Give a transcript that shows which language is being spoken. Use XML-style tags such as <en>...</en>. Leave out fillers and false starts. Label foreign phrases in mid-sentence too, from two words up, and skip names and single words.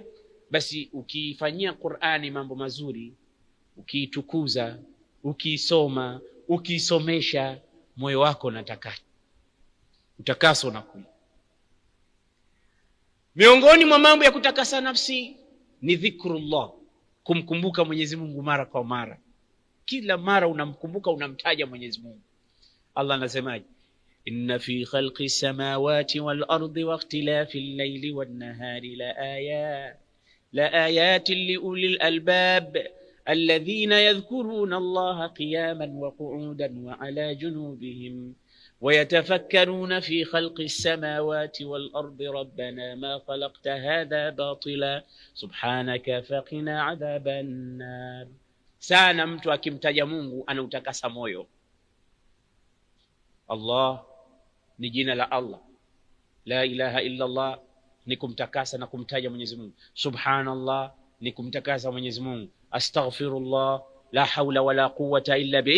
<sw>Basi ukifanyia Qur'ani mambo mazuri, ukiitukuza, ukiisoma, ukiisomesha, moyo wako unatakata, utakaso unakuja. Miongoni mwa mambo ya kutakasa nafsi ni dhikrullah, kumkumbuka Mwenyezi Mungu mara kwa mara. Kila mara unamkumbuka, unamtaja Mwenyezi Mungu. Allah anasemaje?</sw> <ar>إن في خلق السماوات والأرض واختلاف الليل والنهار لآيات لأولي الألباب الذين يذكرون الله قياما وقعودا وعلى جنوبهم ويتفكرون في خلق السماوات والأرض ربنا ما خلقت هذا باطلا سبحانك فقنا عذاب النار.</ar> <sw>Sana mtu akimtaja Mungu anautakasa moyo. Allah ni jina la Allah,</sw> <ar>لا إله إلا الله</ar> <sw>ni kumtakasa na kumtaja Mwenyezi Mungu, subhanallah ni kumtakasa Mwenyezi Mungu, astaghfirullah,</sw> <ar>لا حول ولا قوة إلا بالله.</ar>